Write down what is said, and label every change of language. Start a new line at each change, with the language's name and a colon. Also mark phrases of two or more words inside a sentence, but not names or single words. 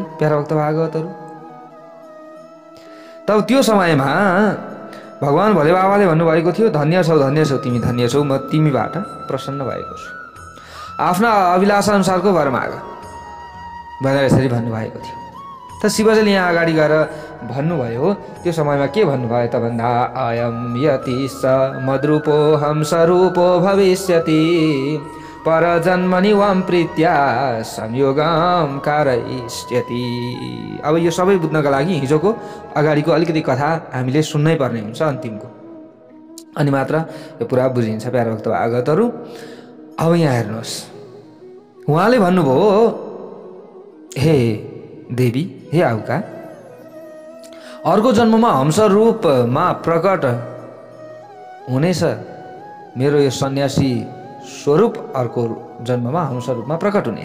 Nepali: प्यारा भक्त भागवतहरू, तब त्यो समयमा भगवान भोले बाबाले भन्नुभएको थियो, धन्य छौ तिमी, धन्य छौ, म तिमीबाट प्रसन्न भएको छु, आफ्ना अभिलाषा अनुसारको वर माग भनेर यसरी भन्नुभएको थियो। त शिवजीले यहाँ अगाडि गएर भन्नुभयो, त्यो समयमा के भन्नुभयो त भन्दा
Sanskrit: अयम यति स मद्रूपो हंसरूपो भविष्यति परजन्मनि वाम प्रीत्या संयोगम कारयिष्यति।
Nepali: अब यो सबै बुझ्नका लागि हिजोको अगाडिको अलिकति कथा हामीले सुन्नै पर्ने हुन्छ अन्तिमको, अनि मात्र यो पुरा बुझिन्छ। प्यारा भक्त भागवतहरू, अब यहाँ हेर्नुहोस्, उहाँले भन्नुभयो, हे देवी, हे आहुका, अर्को जन्ममा हंस रूपमा प्रकट हुनेछ मेरो यो सन्यासी स्वरूप, अर्को जन्ममा हंस रूपमा प्रकट हुनेछ।